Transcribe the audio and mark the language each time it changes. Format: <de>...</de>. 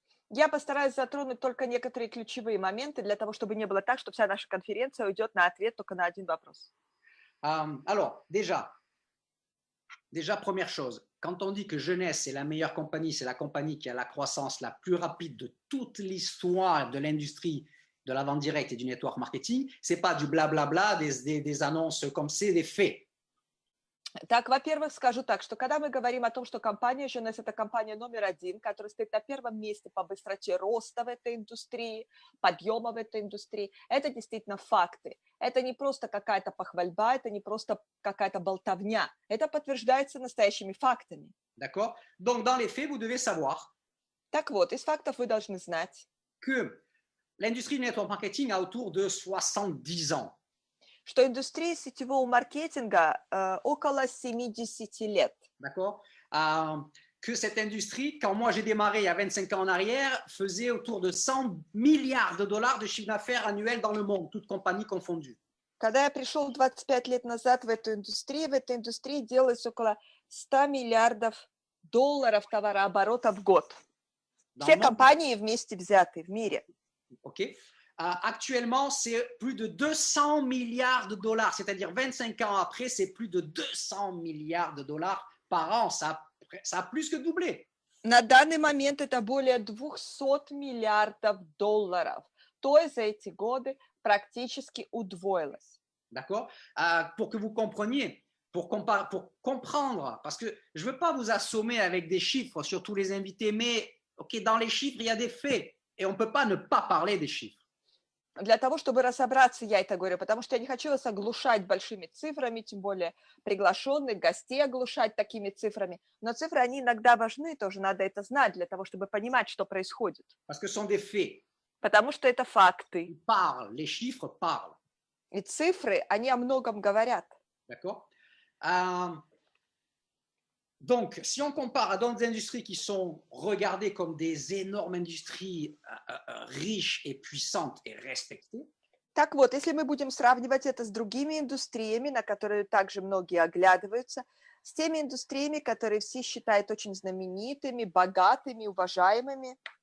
<ru>Я постараюсь затронуть только некоторые ключевые моменты для того, чтобы не было так, что вся наша конференция уйдет на ответ только на один вопрос.</ru> <fr>Alors, déjà, première chose, quand on dit que Jeunesse c'est la meilleure compagnie, c'est la compagnie qui a la croissance la plus rapide de toute l'histoire de l'industrie de la vente directe et du network marketing, c'est pas du blablabla, des annonces comme c'est des faits.</fr> <ru>Так, во-первых, скажу так, что когда мы говорим о том, что компания Jeunesse – это компания номер 1, которая стоит на первом месте по быстроте роста в этой индустрии, подъема в этой индустрии, это действительно факты. Это не просто какая-то похвальба, это не просто какая-то болтовня. Это подтверждается настоящими фактами.</ru> <fr>D'accord? Donc, dans les faits, vous devez savoir</fr> <ru>Так вот, из фактов вы должны знать,</ru> <fr>que l'industrie du network marketing a autour de 70 ans.</fr> <ru>Что индустрия сетевого маркетинга около 70 лет.</ru> <fr>D'accord? Que cette industrie, quand moi j'ai démarré il y a 25 ans en arrière, faisait autour de 100 milliards de dollars de chiffre d'affaires annuel dans le monde, toutes compagnies confondues.</fr> <ru>Когда я пришел 25 лет назад в этой индустрии делалось около 100 миллиардов долларов товарооборота в год. Все компании вместе взятые в мире.</ru> <fr>OK. Actuellement, c'est plus de 200 milliards de dollars, c'est-à-dire 25 ans après, c'est plus de 200 milliards de dollars par an. Ça a plus que doublé.</fr> <ru>На данный момент это более 200 миллиардов долларов. То есть за эти годы практически удвоилось.</ru> <fr>D'accord? Pour que vous compreniez, pour comprendre, parce que je ne veux pas vous assommer avec des chiffres sur tous les invités, mais ok, dans les chiffres, il y a des faits et on ne peut pas ne pas parler des chiffres.</fr> <ru>Для того, чтобы разобраться, я это говорю, потому что я не хочу вас оглушать большими цифрами, тем более приглашенных гостей оглушать такими цифрами. Но цифры, они иногда важны, тоже надо это знать для того, чтобы понимать, что происходит.</ru> <fr>Parce que ce sont des faits.</fr> <ru>Потому что это факты.</ru> <fr>Ils parlent, les chiffres parlent.</fr> <ru>И цифры, они о многом говорят.</ru> <fr>D'accord? Donc, si on compare à d'autres industries qui sont regardées comme des énormes industries riches et puissantes et respectées,</fr> <ru>Так вот, если мы будем сравнивать это с другими индустриями, на которые также многие оглядываются, с теми индустриями, которые все считают очень знаменитыми, богатыми, уважаемыми.</ru>